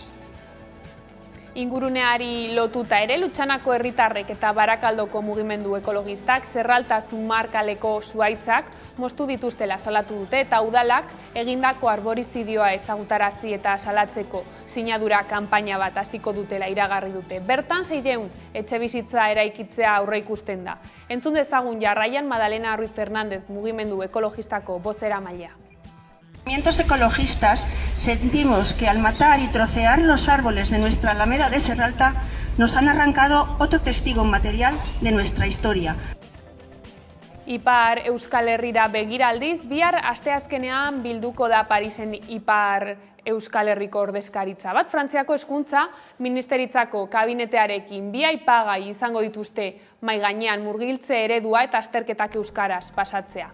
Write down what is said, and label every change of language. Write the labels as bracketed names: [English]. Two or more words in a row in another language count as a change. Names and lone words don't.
[Basque] Inguruneari lotuta ere, Lutxanako herritarrek eta Barakaldoko mugimendu ekologistak Zerralta Zumarkaleko zuhaitzak moztu dituztela salatu dute eta udalak egindako arborizidioa ezagutarazi eta salatzeko sinadura kanpaina bat hasiko dutela iragarri dute. Bertan 600 etxebizitza eraikitzea aurreikusten da. Entzun dezagun jarraian Madalena Ruiz Fernández mugimendu ekologistako bozeramailea. [Spanish] Movimientos ecologistas sentimos que al matar y trocear los árboles de nuestra Alameda de Zerralta nos han arrancado otro testigo material de nuestra historia. [Basque] Ipar Euskal Herrira begiraldiz, bihar asteazkenean bilduko da Parisen Ipar Euskal Herriko ordezkaritza bat. Frantziako hezkuntza ministeritzako kabinetearekin bi aipagai izango dituzte mahai gainean murgiltze eredua eta azterketak euskaraz pasatzea.